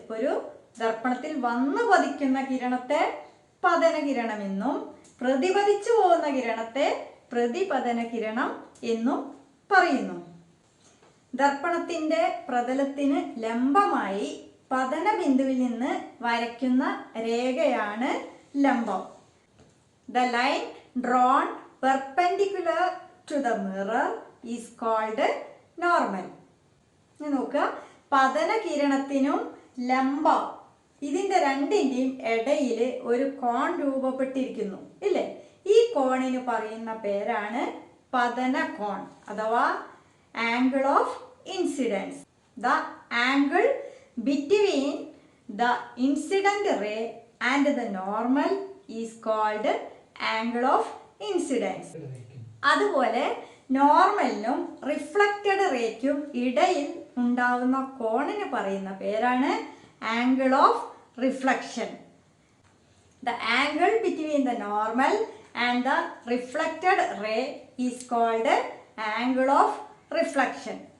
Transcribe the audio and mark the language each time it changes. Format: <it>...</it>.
<ml>ഒരു ദർപ്പണത്തിൽ വന്നു പതിക്കുന്ന കിരണത്തെ പതനകിരണം എന്നും പ്രതിപതിച്ചു പോകുന്ന കിരണത്തെ പ്രതിപതന കിരണം എന്നും പറയുന്നു. ദർപ്പണത്തിന്റെ പ്രതലത്തിന് ലംബമായി പതന ബിന്ദുവിൽ നിന്ന് വരയ്ക്കുന്ന രേഖയാണ് ലംബം.</ml> <en>The line drawn perpendicular to the mirror is called normal.</en> <ml>നോക്കുക, പതന കിരണത്തിനും ലംബം ഇതിന്റെ രണ്ടിന്റെയും ഇടയിൽ ഒരു കോൺ രൂപപ്പെട്ടിരിക്കുന്നു ഇല്ലേ? ഈ കോണിന് പറയുന്ന പേരാണ് പതന കോൺ അഥവാ angle of incidence.</ml> <en>The angle between the incident ray and the normal is called angle of incidence.</en> <ml>അതുപോലെ നോർമലിനും റിഫ്ലക്റ്റഡ് റേക്കും ഇടയിൽ ഉണ്ടാവുന്ന കോണിന് പറയുന്ന പേരാണ് angle of reflection.</ml> <en>The angle between the normal and the reflected ray is called angle of reflection.</en>